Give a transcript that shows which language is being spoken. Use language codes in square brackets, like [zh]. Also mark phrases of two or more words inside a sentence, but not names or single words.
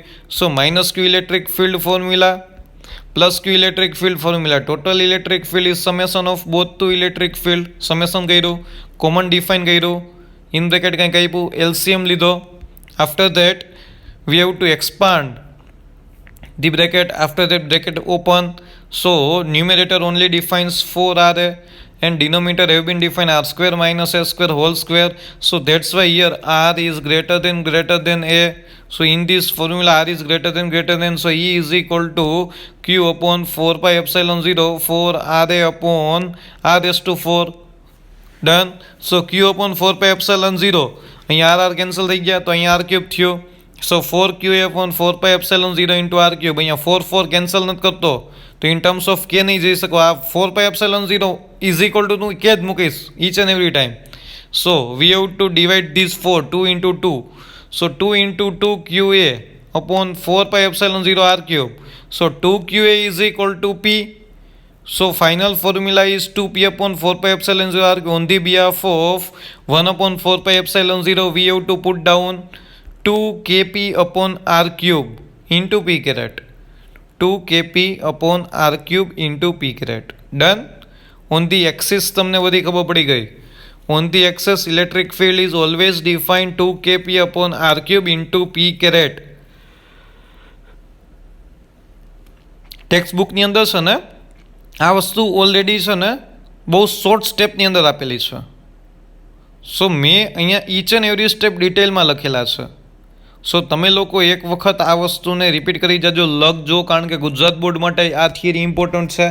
[en] So minus q electric field formula plus q electric field formula. Total electric field is summation of both two electric field. [gu] સમેશન કર્યું, [en] common define [gu] કર્યું, [en] in bracket [gu] કંઈક આપ્યું, એલસીએમ લીધો. [en] After that we have to expand the bracket. After that bracket open, so numerator only defines 4ra and denominator have been defined r square minus a square whole square. So that's why here r is greater than a. So in this formula r is greater than, so E is equal to q upon 4 pi epsilon 0 4 ra upon r raised to 4. Done. So q upon 4 pi epsilon 0, [gu] અહીંયા r કેન્સલ થઈ ગયા તો અહીંયા r ક્યુબ થયો. [en] સો 4qa upon 4 pi epsilon 0 into r cube. [gu] અહીંયા 4 કેન્સલ નથી કરતો તો [en] in terms of [gu] કે નહીં જઈ શકો. [en] આ 4 pi epsilon 0 is equal to [gu] હું કે જ મૂકીશ [en] each and every time. So we have to divide this 4 2 into 2. સો 2 into 2 qa upon 4 pi epsilon 0 r cube. So 2qa is equal to p. So final formula is 2p upon 4 pi epsilon 0 r cube. On the behalf of 1 upon 4 pi epsilon 0 we have to put down 2 kp upon r cube into p caret. 2 kp upon r cube into p caret. [gu] Done. [en] On the axis [gu] તમને બધી ખબર પડી ગઈ. [en] On the axis electric field is always defined 2 kp upon r cube into p caret. [gu] ટેક્સ્ટ બુકની અંદર છે ને આ વસ્તુ ઓલરેડી છે ને બહુ [en] short stepની [gu] અંદર આપેલી છે. સો મેં અહીંયા [en] each and every step [gu] ડિટેલમાં લખેલા છે. સો તમે લોકો એક વખત આ વસ્તુને રિપીટ કરી જજો, લખજો, કારણ કે ગુજરાત બોર્ડ માટે આ થિયરી ઇમ્પોર્ટન્ટ છે.